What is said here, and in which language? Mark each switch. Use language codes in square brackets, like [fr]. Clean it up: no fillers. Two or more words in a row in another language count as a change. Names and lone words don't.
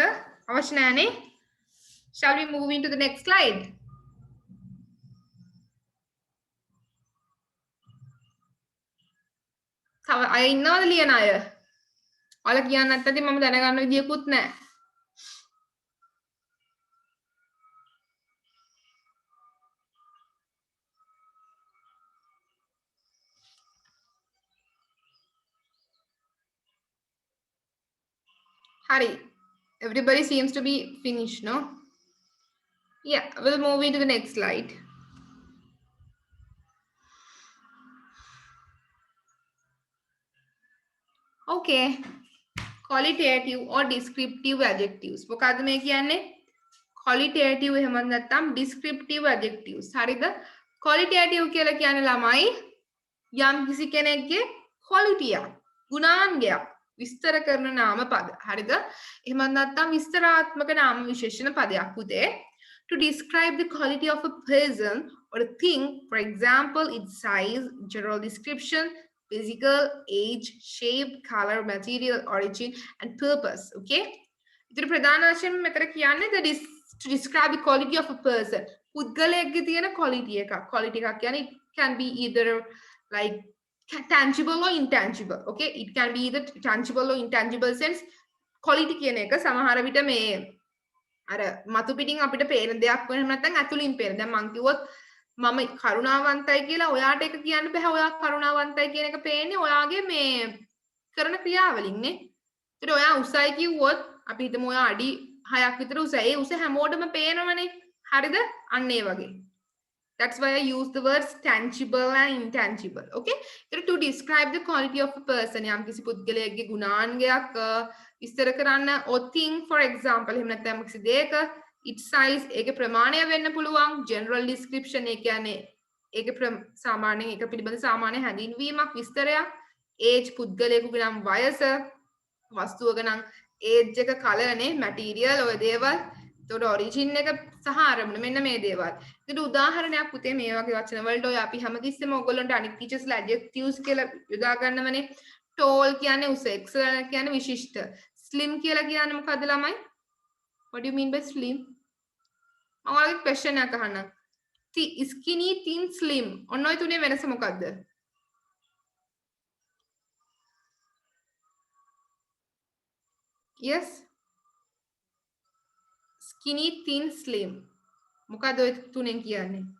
[si] අවශ්‍ය නැහනේ. [en] Shall we move into the next slide? [si] තව අය ඉන්නවද ලියන අය? ඔයාලා කියන්න නැත්නම් මම දැනගන්න විදියකුත් නැහැ. Hari, [en] everybody seems to be finished, no? Yeah, we'll move into the next slide. Okay. Qualitative or descriptive adjectives. [si] මොකද්ද මේ කියන්නේ? Qualitative එහෙම නැත්නම් [en] descriptive adjectives. [si] හරිද? Qualitative කියලා කියන්නේ ළමයි යම් කිසි කෙනෙක්ගේ quality එක, ගුණාංගයක් විස්තර කරන නාම පද. හරිද? එහෙම නැත්නම් විස්තරාත්මක නාම විශේෂණ පදයක් පුතේ. [en] To describe the quality of a person or a thing, for example, its size, general description, physical, age, shape, color, material, origin, and purpose. Okay? [si] ඉතින් ප්‍රධාන වශයෙන් මෙතන කියන්නේ [en] to describe the quality of a person. [si] පුද්ගලයෙක්ගේ තියෙන quality එකක්. quality එකක් කියන්නේ [en] it can be either like tangible or intangible. Okay? It can be either tangible or intangible sense. [si] quality කියන එක සමහර විට මේ අර මතු පිටින් අපිට පේන දෙයක් වෙන නැත්නම් ඇතුලින් පේන. දැන් මං කිව්වොත් මම කරුණාවන්තයි කියලා ඔයාට ඒක කියන්න බෑ. ඔයා කරුණාවන්තයි කියන එක පේන්නේ ඔයාගේ මේ කරන ක්‍රියාවලින් නේ. ඒතර ඔයා උසයි කිව්වොත් අපි හිතමු ඔයා අඩි 6ක් විතර උසයි. ඒ උස හැමෝටම පේනවනේ. හරිද? අන්න ඒ වගේ. [en] That's why I use the words tangible and intangible. [si] Okay? ඒතර [en] to describe the quality of a person [si] යම් කිසි පුද්ගලයෙක්ගේ ගුණාංගයක් විස්තර කරන්න [en] or thing for example [si] එහෙම නැත්නම් කිසි දෙයක [en] its size [si] ඒකේ ප්‍රමාණය වෙන්න පුළුවන් [en] general description [si] ඒ කියන්නේ ඒකේ සාමාන්‍යයෙන් ඒක පිළිබඳ සාමාන්‍ය හැඳින්වීමක් විස්තරයක් age පුද්ගලයෙකුගේ නම් වයස වස්තුවක නම් age එක color නේ material ඔය දේවල් එතකොට origin එක සහ ආරම්භන මෙන්න මේ දේවල්. ඒකට උදාහරණයක් පුතේ මේ වගේ වචන වලට ඔය අපි හැමතිස්සෙම ඔයගොල්ලන්ට අනිත් ටීචර්ස්ලා adjectives කියලා යොදා ගන්නවනේ. tall කියන්නේ උස, excellent කියන්නේ විශිෂ්ට. slim කියලා කියන්නේ මොකද්ද ළමයි? [en] What do you mean by slim? [si] මම ඔයාලගේ question එකක් අහන්නම්. [en] skinny, thin, slim. [si] ඔන්න ඔය තුනේ වෙනස මොකද්ද? [en] Yes. Skinny, thin, slim. [si] මොකද්ද ඔය තුනෙන් කියන්නේ?